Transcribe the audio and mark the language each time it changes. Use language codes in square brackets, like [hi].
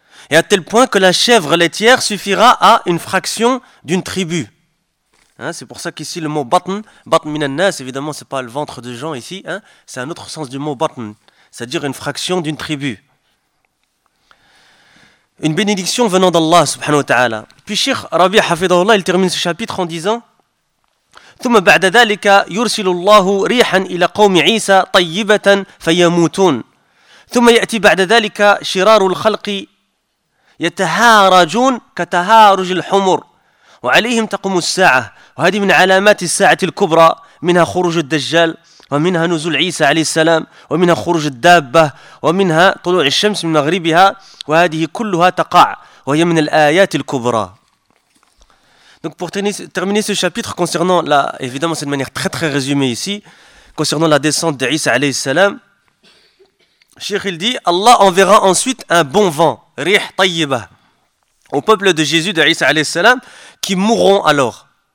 [fr] Et à tel point que la chèvre laitière suffira à une fraction d'une tribu. C'est pour ça qu'ici le mot batn, batn minan nas, évidemment ce n'est pas le ventre de gens ici, c'est un autre sens du mot batn, c'est-à-dire une fraction d'une tribu. Une bénédiction venant d'Allah subhanahu wa ta'ala. Puis Cheikh Rabi Hafidhullah, il termine ce chapitre en disant: [ar] ثم بعد ذلك يرسل الله ريحا الى قوم عيسى طيبه فيموتون ثم ياتي بعد ذلك شرار الخلق يتهارجون كتهارج الحمر وعليهم تقوم الساعه وهذه من علامات الساعه الكبرى منها خروج الدجال ومنها نزول عيسى عليه السلام ومنها خروج الدابه ومنها طلوع الشمس من مغربها وهذه كلها تقع وهي من الايات الكبرى. [fr] Donc pour terminer ce chapitre concernant, évidemment c'est de manière très très résumée ici, concernant la descente d'Isa alayhi salam, Cheikh il dit, Allah enverra ensuite un bon vent, rih tayyiba, au peuple de Jésus d'Isa alayhi salam, qui mourront alors.